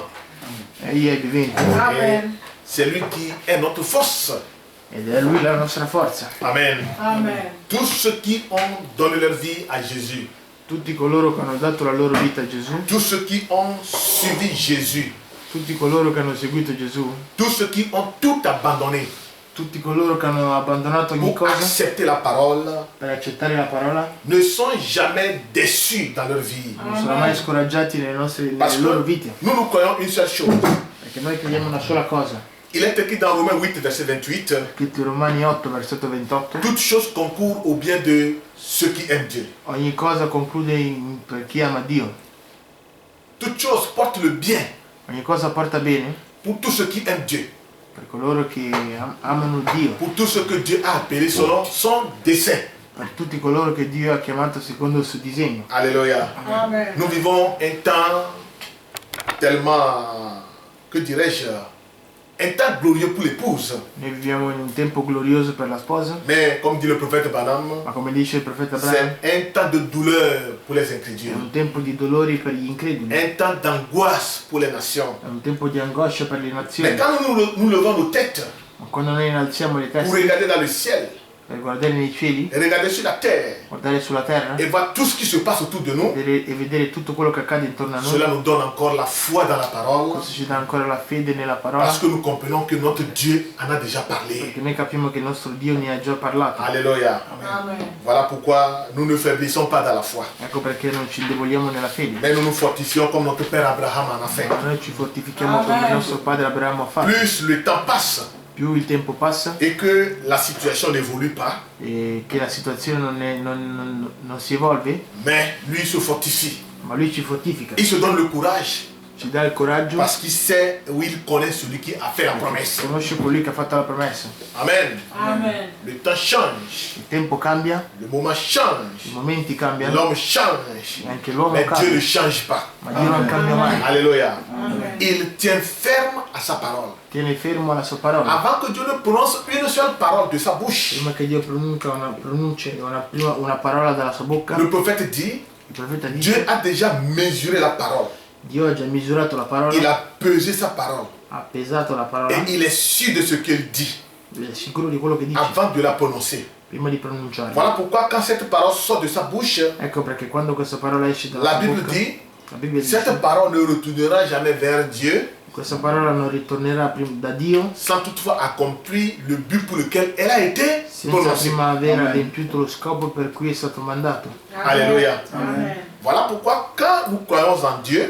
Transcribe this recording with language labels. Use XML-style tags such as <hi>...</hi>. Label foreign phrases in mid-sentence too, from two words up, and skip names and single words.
<it>egli è vivente</it> <fr>Et c'est lui qui est notre force.</fr> <it>ed è lui la nostra forza.</it> <fr>Amen.</fr> <it>Amen.</it> <fr>Tous ceux qui ont donné leur vie à Jésus,</fr> <it>Tutti coloro che hanno dato la loro vita a Gesù,</it> <fr>tous ceux qui ont suivi Jésus,</fr> <it>tutti coloro che hanno seguito Gesù,</it> <fr>tous ceux qui ont tout abandonné</fr> <it>tutti coloro che hanno abbandonato ogni</it> <fr>pour</fr> <it>cosa</it> <fr>accepter la parole,</fr> <it>per accettare la parola,</it> <fr>ne sont jamais déçus dans leur vie.</fr> <it>non sono mai scoraggiati nelle</it> <fr>Parce</fr> <it>loro</it> <fr>que</fr> <it>vite,</it> <fr>nous nous croyons une seule chose.</fr> <it>perché noi crediamo una sola cosa.</it> <fr>Il est écrit dans Romains 8, verset 28,</fr> <it>Scritto in Romani 8, versetto 28,</it> <fr>toute chose concourt au bien de ceux qui aiment Dieu.</fr> <it>ogni cosa conclude per chi ama Dio,</it> <fr>Toute chose porte le bien</fr> <it>ogni cosa porta bene</it> <fr>pour tous ceux qui aiment Dieu,</fr> <it>per coloro che amano Dio,</it> <fr>pour tous ceux que Dieu a appelés selon son dessein.</fr> <it>per tutti coloro che Dio ha chiamato secondo il suo disegno.</it> <fr>Alléluia. Amen. Nous vivons un temps tellement, que dirais-je, un temps glorieux pour l'épouse.</fr> <it>Noi viviamo in un tempo glorioso per la sposa,</it> <fr>Mais comme dit le prophète Branham,</fr> <it>ma come dice il profeta Abraham,</it> <fr>c'est un temps de douleur pour les</fr> <it>è</it> <fr>incrédules,</fr> <it>un tempo di dolori per gli increduli,</it> <fr>un temps d'angoisse pour les nations.</fr> <it>è un tempo di angoscia per le</it> <fr>Mais</fr> <it>nazioni.</it> <fr>quand nous levons nos têtes</fr> <it>Ma quando noi innalziamo le</it> <fr>pour</fr> <it>teste</it> <fr>regarder dans le ciel,</fr> <it>per guardare nei cieli,</it> <fr>et regarder sur la terre,</fr> <it>guardare sulla terra</it> <fr>et voir tout ce qui se passe autour de nous,</fr> <it>e vedere tutto quello che accade intorno a noi,</it> <fr>cela nous donne encore la foi dans la parole,</fr> <it>questo ci dà ancora la fede nella parola,</it> <fr>parce que nous comprenons que notre Dieu en a déjà parlé.</fr> <it>perché noi capiamo che il nostro Dio ne ha già parlato.</it> <fr>Alléluia. Amen. Voilà pourquoi nous ne faiblissons pas dans la foi.</fr> <it>Ecco perché non ci indeboliamo nella fede,</it> <fr>Mais nous nous fortifions comme notre père Abraham en a fait.</fr> <it>ma noi ci fortifichiamo come il nostro padre Abramo ha fatto.</it> <fr>Plus le temps passe</fr> <it>Più il tempo passa</it> <fr>et que la situation n'évolue pas,</fr> <it>e che la situazione non si evolve,</it> <fr>mais lui se fortifie.</fr> <it>ma lui ci fortifica,</it> <fr>Il se donne le courage</fr> <it>ci dà il coraggio,</it> <fr>parce qu'il sait où il connaît celui qui a fait la promesse.</fr> <it>conosce colui che ha fatto la promessa.</it> <fr>Amen.</fr> <it>Amen.</it> <fr>Le temps change,</fr> <it>Il tempo cambia,</it> <fr>le moment</fr> <it>i</it> <fr>change,</fr> <it>momenti cambiano,</it> <fr>l'homme change,</fr> <it>e anche l'uomo</it> <fr>mais Dieu</fr> <it>cambia,</it> <fr>ne change pas.</fr> <it>ma Dio non cambia mai.</it> <fr>Alléluia.</fr> <it>Amen.</it> <fr>Il tient ferme à sa parole.</fr> <it>Tiene fermo alla sua parola.</it> <fr>Avant que Dieu ne prononce une seule parole de sa bouche,</fr> <it>Prima che Dio pronunci una parola dalla sua bocca,</it> <fr>le prophète dit,</fr> <it>il profeta</it> <fr>Dieu</fr> <it>dice,</it> <fr>a déjà mesuré la parole.</fr> <it>Dio ha già misurato la</it> <fr>Il</fr> <it>parola,</it> <fr>a pesé sa parole.</fr> <it>ha pesato la parola,</it> <fr>Et il est sûr de ce qu'il dit</fr> <it>è sicuro di quello che dice</it> <fr>avant de la prononcer.</fr> <it>prima di pronunciare.</it> <fr>Voilà pourquoi quand cette parole sort de sa bouche,</fr> <it>Ecco perché quando questa parola esce dalla</it> <fr>la</fr> <it>sua</it> <fr>Bible</fr> <it>bocca,</it> <fr>dit,</fr> <it>la Bibbia</it> <fr>cette</fr> <it>dice,</it> <fr>parole ne retournera jamais vers Dieu</fr> <it>questa parola non ritornerà da Dio</it> <fr>sans toutefois accomplir le but pour lequel elle a été</fr> <it>senza</it> <fr>prononcée.</fr> <it>prima aver adempiuto lo scopo per cui è stato mandato.</it> <fr>Alléluia. Amen. Voilà pourquoi quand nous croyons en Dieu,</fr>